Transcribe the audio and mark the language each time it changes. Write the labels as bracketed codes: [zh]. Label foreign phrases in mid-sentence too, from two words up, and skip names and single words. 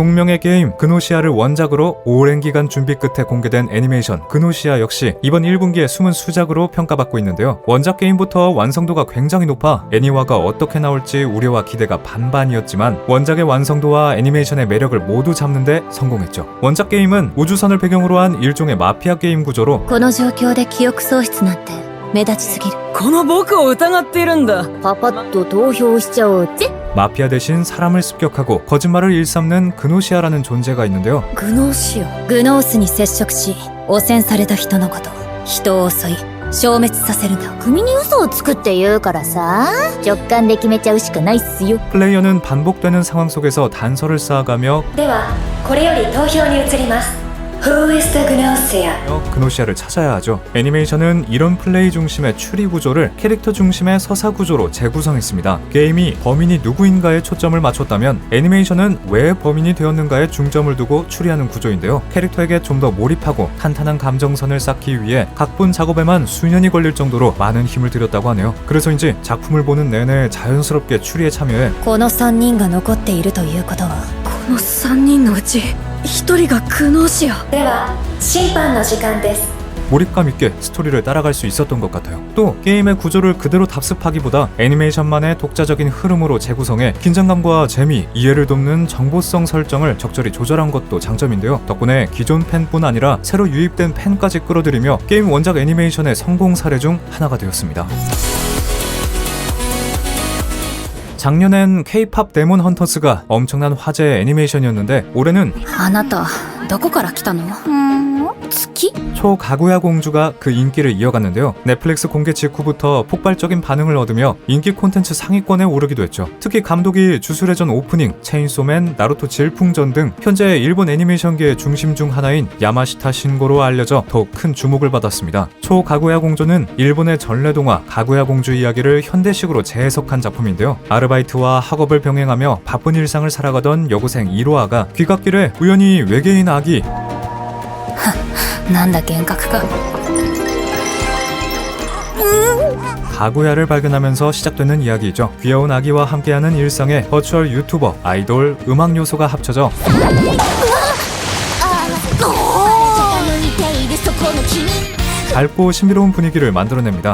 [ko] 동명의 게임 그노시아를 원작으로 오랜 기간 준비 끝에 공개된 애니메이션 그노시아 역시 이번 1분기에 숨은 수작으로 평가받고 있는데요. 원작 게임부터 완성도가 굉장히 높아 애니화가 어떻게 나올지 우려와 기대가 반반이었지만 원작의 완성도와 애니메이션의 매력을 모두 잡는데 성공했죠. 원작 게임은 우주선을 배경으로 한 일종의 마피아 게임 구조로 [ja] この状況で記憶喪失なんて目立ちすぎる。この僕を疑っているんだ。パパッと投票しちゃおうって。 [ko] 마피아 대신 사람을 습격하고 거짓말을 일삼는 그노시아라는 존재가 있는데요. [ja] グノーシオ。グノースに接触し汚染された人のこと、人を襲い消滅させるんだ。組に嘘をつくって言うからさ、直感で決めちゃうしかないっすよ。 [ko] 플레이어는 반복되는 상황 속에서 단서를 쌓아가며 [ja] ではこれより投票に移ります。 [en] Who is the Gnosia? [ko] 그노시아를 찾아야 하죠. 애니메이션은 이런 플레이 중심의 추리 구조를 캐릭터 중심의 서사 구조로 재구성했습니다. 게임이 범인이 누구인가에 초점을 맞췄다면 애니메이션은 왜 범인이 되었는가에 중점을 두고 추리하는 구조인데요. 캐릭터에게 좀 더 몰입하고 탄탄한 감정선을 쌓기 위해 각본 작업에만 수년이 걸릴 정도로 많은 힘을 들였다고 하네요. 그래서인지 작품을 보는 내내 자연스럽게 추리에 참여해 [ja] この3人が残っているということは、この3人のうち1人がクノーシア。では審判の時間です。 [ko] 몰입감 있게 스토리를 따라갈 수 있었던 것 같아요. 또 게임의 구조를 그대로 답습하기보다 애니메이션만의 독자적인 흐름으로 재구성해 긴장감과 재미, 이해를 돕는 정보성 설정을 적절히 조절한 것도 장점인데요. 덕분에 기존 팬뿐 아니라 새로 유입된 팬까지 끌어들이며 게임 원작 애니메이션의 성공 사례 중 하나가 되었습니다. 작년엔 K-팝 데몬 헌터스가 엄청난 화제의 애니메이션이었는데 올해는 [ja] あなたどこから来たの？月？ [ko] 초가구야 공주가 그 인기를 이어갔는데요. 넷플릭스 공개 직후부터 폭발적인 반응을 얻으며 인기 콘텐츠 상위권에 오르기도 했죠. 특히 감독이 주술의 전 오프닝, 체인소맨, 나루토 질풍전 등 현재 일본 애니메이션계의 중심 중 하나인 야마시타 신고로 알려져 더욱 큰 주목을 받았습니다. 초가구야 공주는 일본의 전래동화 가구야 공주 이야기를 현대식으로 재해석한 작품인데요. 아르바이트와 학업을 병행하며 바쁜 일상을 살아가던 여고생 이로아가 귀갓길에 우연히 외계인 아기 [ja] なんだ幻覚か。 [ko] 가구야를 발견하면서 시작되는 이야기이죠. 귀여운 아기와 함께하는 일상에 버추얼 유튜버, 아이돌, 음악 요소가 합쳐져 밝고 신비로운 분위기를 만들어냅니다.